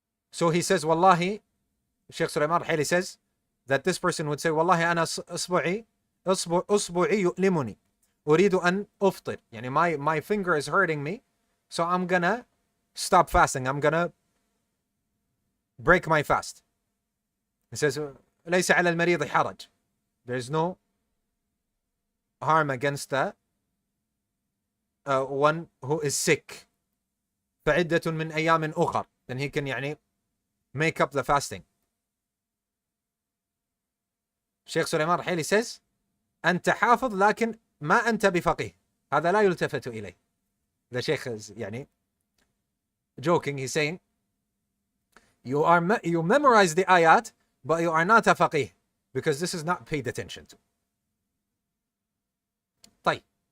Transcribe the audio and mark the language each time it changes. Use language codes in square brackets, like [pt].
[en] So he says, Wallahi, Shaykh Sulayma Al says that this person would say, [ar] Wallahi ana usbu'i yu'limuni. Uridu an uftir. [en] My finger is hurting me, so I'm gonna stop fasting. I'm gonna break my fast. He says, [ar] ليس على المريض حرج. [en] There's no harm against the one who is sick. [ar] فعدة من أيام أخر. [en] Then he can make up the fasting. [ar] Shaykh Sulayma Al says, أنت حافظ لكن ما أنت بفقيه. هذا لا يلتفت إليه. [en] The Shaykh is joking. He's saying, you memorize the ayat, but you are not a faqih, because this is not paid attention to. [ar] طيب.